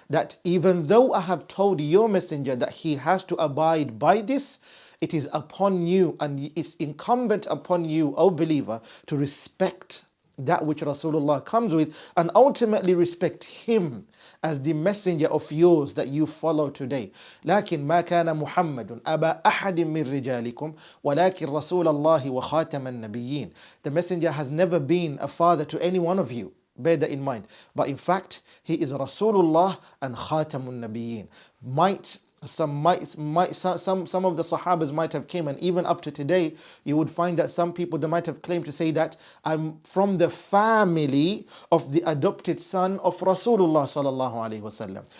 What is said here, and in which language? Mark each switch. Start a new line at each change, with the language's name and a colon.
English: That even though I have told your messenger that he has to abide by this, it is upon you and it's incumbent upon you, O believer, to respect that which Rasulullah comes with and ultimately respect him as the messenger of yours that you follow today.
Arabic: لكن ما كان محمد أبا أحد من رجالكم ولكن رسول الله وخاتم النبيين.
English: The messenger has never been a father to any one of you. Bear that in mind. But in fact, he is Rasulullah and Khatamun Nabiyyin. Some of the Sahabas might have came, and even up to today, you would find that some people, they might have claimed to say that I'm from the family of the adopted son of Rasulullah sallallahu alaihi wasallam.